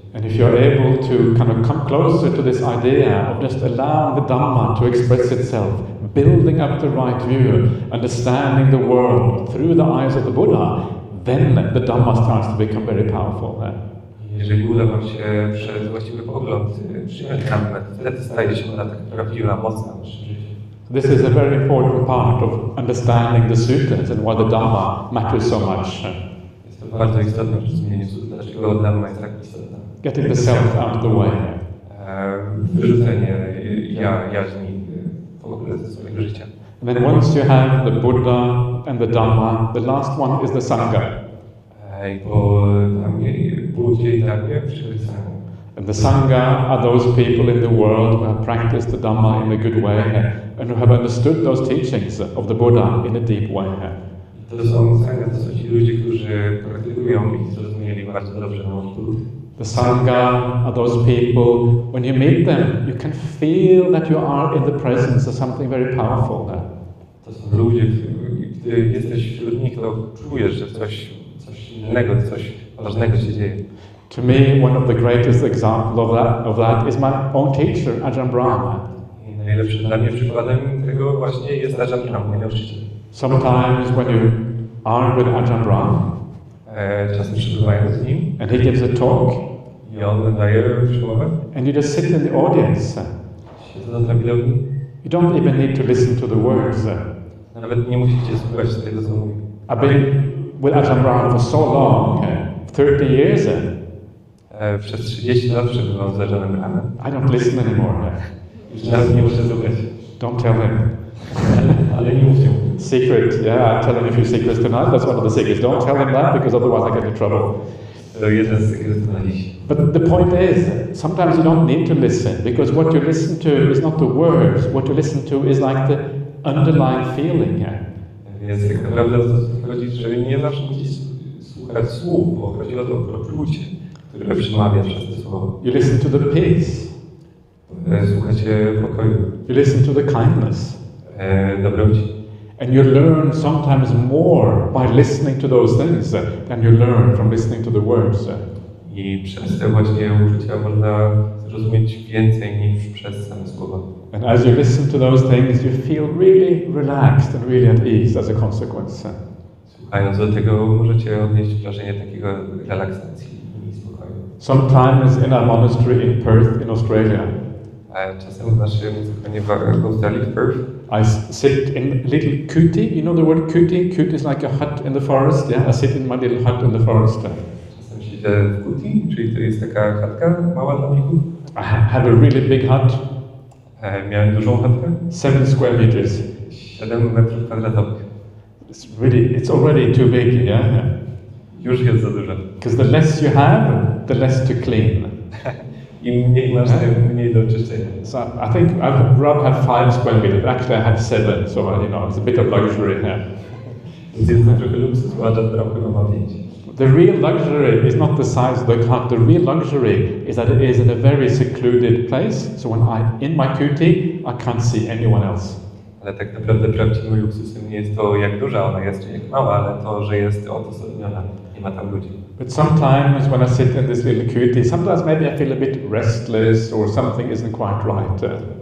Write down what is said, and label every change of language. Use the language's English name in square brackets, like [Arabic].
[English] And if you're able to kind of come closer to this idea of just allowing the Dhamma to express itself, building up the right view, understanding the world through the eyes of the Buddha, then the Dhamma starts to become very powerful. [Polish] Jeżeli uda wam się przez właściwy pogląd przyjąć Dhammę, wtedy staje się ona tak prawdziwa, mocna w naszym życiu. [English] This is a very important part of understanding the suttas and why the Dhamma matters so much. [Polish] Jest to bardzo istotne w rozumieniu sut, dlaczego Dhamma jest tak istotna. [English] Getting the self out of the way. [Polish] Wyrzucenie jaźni w ogóle ze swojego życia. [English] And then once you have the Buddha and the Dhamma, the last one is the Sangha. [Polish] I po Budzie i Dhammie przychodzi Sangha. [English] And the Sangha are those people in the world who have practiced the Dhamma in a good way and who have understood those teachings of the Buddha in a deep way. [Polish] To są Sangha, to są ci ludzie, którzy praktykują i zrozumieli bardzo dobrze nauki Buddy. [English] The Sangha are those people, when you meet them, you can feel that you are in the presence of something very powerful. [Polish] To są ludzie, gdy jesteś wśród nich, to czujesz, że coś innego, coś ważnego się dzieje. [English] To me, one of the greatest examples of that is my own teacher, Ajahn Brahma. [Polish] I najlepszym dla mnie przykładem tego właśnie jest Ajahn Brahma, mój nauczyciel. [English] Sometimes when you are with Ajahn Brahma, [Polish] czasem przebywając z nim, [English] and he gives a talk, [Polish] i on daje przemowę, [English] and you just sit in the audience, [Polish] siedząc na widowni, [English] you don't even need to listen to the words. [Polish] nawet nie musicie słuchać tego, co mówi. [English] I've been with Ajahn Brahma for so long, 30 years. [Polish] Przez 30 lat przebywam z Ajahnem Brahmem. [English] I don't listen anymore. [Polish] Już nawet nie muszę słuchać. [English] Don't tell him. [Polish] Ale nie mówcie mu. [English] Secret, yeah, I'm telling you a few secrets tonight. That's one of the secrets. Don't tell him that because otherwise I get in trouble. [Polish] To jeden z sekretów na dziś. [English] But the point is, sometimes you don't need to listen because what you listen to is not the words. What you listen to is like the underlying feeling. [Polish] Więc tak naprawdę o to chodzi, że nie zawsze musicie słuchać słów, bo chodzi o to poczucie, które przemawia przez te słowa. [English] You listen to the peace. [Polish] Słuchacie pokoju. [English] You listen to the kindness. [Polish] Dobroci. [English] And you learn sometimes more by listening to those things than you learn from listening to the words. [Polish] I przez te właśnie uczucia można zrozumieć więcej niż przez same słowa. [English] And as you listen to those things, you feel really relaxed and really at ease as a consequence. [Polish] Słuchając do tego, możecie odnieść wrażenie takiego relaksacji i spokoju. [English] Sometimes in our monastery in Perth, in Australia, [Polish] czasem w naszym zakonie w Australii, w Perth, [English] I sit in a little kuti. You know the word kuti? Kuti is like a hut in the forest. Yeah, I sit in my little hut in the forest. [Polish] Czasem siedzę w kuti, czyli to jest taka chatka mała dla mnichów. [English] I have a really big hut. [Polish] Miałem dużą chatkę. [English] 7 square meters. [Polish] 7 metrów kwadratowych. [English] It's already too big, yeah? [Polish] Już jest za dużo. [English] Because the less you have, the less to clean. [Polish] Im mniej masz, tym mniej do czyszczenia. [English] So I think I'd rather have 5 square meters. Actually, I have 7, so it's a bit of luxury here. [Polish] Więc jest to trochę luksus, bo Ajahn Brahm chyba ma 5. [English] The real luxury is not the size of the hut. The real luxury is that it is in a very secluded place. So when I'm in my kuti, I can't see anyone else. [Polish] Ale tak naprawdę prawdziwym luksusem nie jest to, jak duża ona jest, czy jak mała, ale to, że jest odosobniona. Nie ma tam ludzi. [English] But sometimes when I sit in this little kuti, sometimes maybe I feel a bit restless or something isn't quite right.